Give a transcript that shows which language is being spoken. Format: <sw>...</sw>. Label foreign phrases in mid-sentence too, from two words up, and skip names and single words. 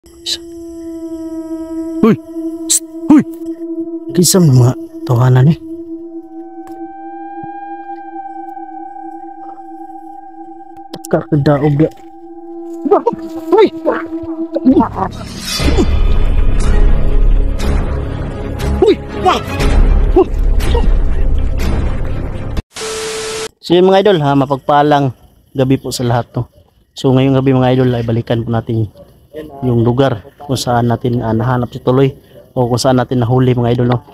<tl>Huy! Psst! Huy! Kisam mga tawanan eh. Takar ke daog ya. Huy! Huy! So yun mga idol ha, mapagpalang gabi po sa lahat to. So ngayong gabi mga idol ay balikan po natin yung lugar kung saan natin nahanap si Tuloy o kung saan natin nahuli mga idol no.</tl>